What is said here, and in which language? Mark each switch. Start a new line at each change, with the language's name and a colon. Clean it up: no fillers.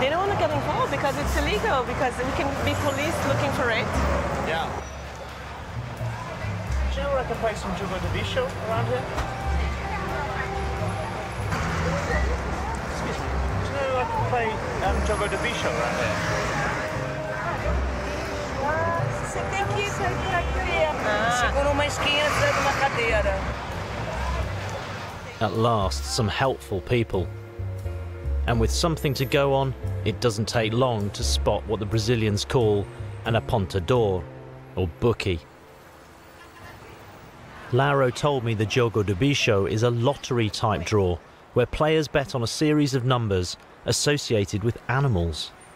English: They don't want to get involved because it's illegal, because we can be police looking for it. Yeah. Do you know where I can play some Jogo do Bicho around here? Excuse me. Do you know where I can play Jogo do Bicho around here?
Portuguese: Você tem que ir aqui. Segura uma esquina, precisa de uma cadeira.
English: At last, some helpful people. And with something to go on, it doesn't take long to spot what the Brazilians call an apontador, or bookie. Laro told me the Jogo do Bicho is a lottery-type draw, where players bet on a series of numbers associated with animals.